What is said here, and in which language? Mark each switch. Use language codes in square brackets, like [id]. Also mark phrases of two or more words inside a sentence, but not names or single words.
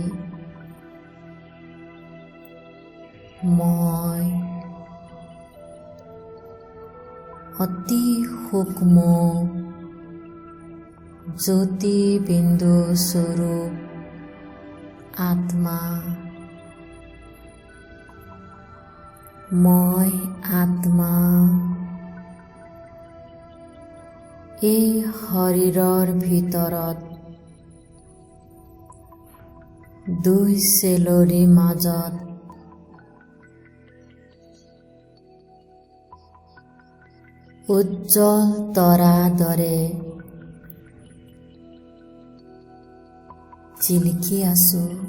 [hi] मैं अति सूक्ष्म ज्योति बिंदु स्वरूप आत्मा। मैं आत्मा [as] এই শৰীৰৰ ভিতৰত দুই চেলৰি মাজত উজ্জ্বল তৰা দৰে জিলিকি আছো।